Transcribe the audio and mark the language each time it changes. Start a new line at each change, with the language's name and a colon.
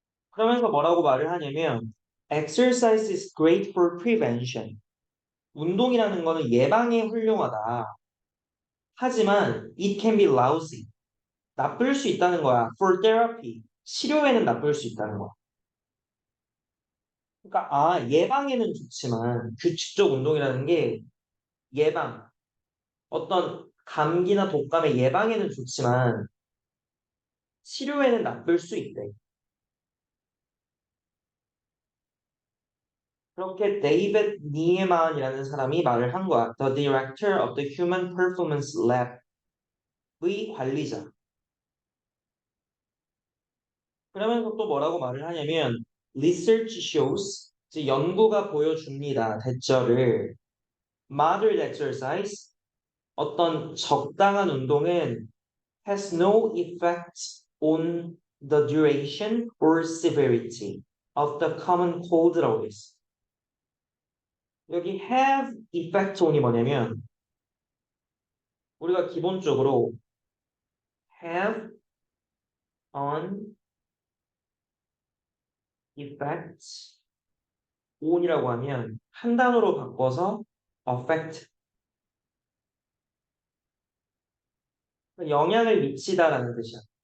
Korean: 그러면서 뭐라고 말을 하냐면,
English: exercise is great for prevention.
Korean: 운동이라는 거는 예방에 훌륭하다. 하지만
English: it can be lousy.
Korean: 나쁠 수 있다는 거야.
English: For therapy.
Korean: 치료에는 나쁠 수 있다는 거야. 그러니까 예방에는 좋지만 규칙적 운동이라는 게 예방, 어떤 감기나 독감의 예방에는 좋지만 치료에는 나쁠 수 있대. 그렇게 데이빗 니에만이라는 사람이 말을 한 거야.
English: The director of the Human Performance Lab의
Korean: 관리자. 그러면서 또 뭐라고 말을 하냐면
English: research shows,
Korean: 즉 연구가 보여줍니다. 대처를
English: moderate exercise,
Korean: 어떤 적당한 운동은
English: has no effect on the duration or severity of the common cold라고
Korean: 돼 있어. 여기 have effect on이 뭐냐면 우리가 기본적으로 have an effect on이라고 하면 한 단어로 바꿔서 affect, 영향을 미치다라는 뜻이야.